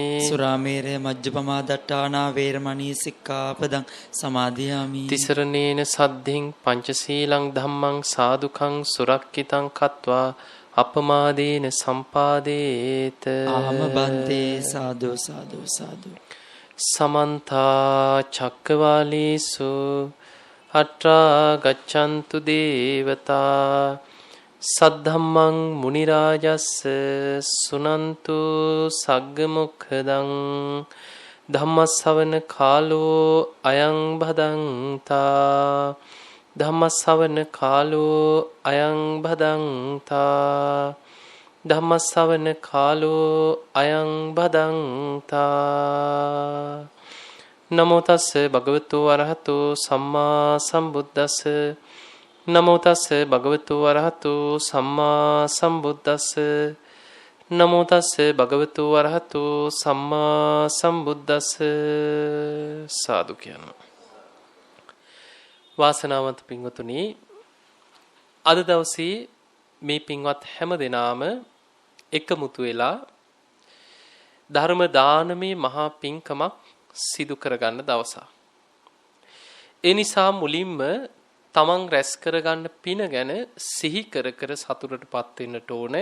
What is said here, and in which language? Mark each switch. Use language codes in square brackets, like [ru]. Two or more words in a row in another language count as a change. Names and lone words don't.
[pi] සුරාමේරය මජ්ජපමා දට්ඨානා වේරමණී සික්ඛාපදං සමාදියාමි තිසරණේන සද්ධින් පංචශීලං ධම්මං සාදුකං සුරක්කිතං කତ୍වා අපමාදේන සම්පාදේත ආම බන්තේ සාදු සාදු සාදු සමන්ත චක්කවාලේසු අත්‍රා ගච්ඡන්තු දේවතා සද්ධම්මං මුනි රාජස්ස සුනන්තු සග්ග මොක්ඛදං ධම්මස්සවන කාලෝ අයං භදංතා ධම්මස්සවන කාලෝ අයං භදංතා ධම්මස්සවන කාලෝ අයං භදංතා නමෝ තස්ස භගවතු වරහතු සම්මා සම්බුද්දස්ස නමෝ තස්ස භගවතු වරහතු සම්මා සම්බුද්දස්ස නමෝ තස්ස භගවතු වරහතු සම්මා සම්බුද්දස්ස [si] සාදු කියනවා. වාසනාවන්ත පින්වතුනි, අද දවසේ මේ පින්වත් හැම දෙනාම එකමුතු වෙලා ධර්ම දානමේ මහා පිංකමක් සිදු කරගන්න දවසක්. ඒ නිසා මුලින්ම තමන් රැස් කරගන්න පින ගැන සිහි කර කර සතුටටපත් වෙන්නට ඕනේ.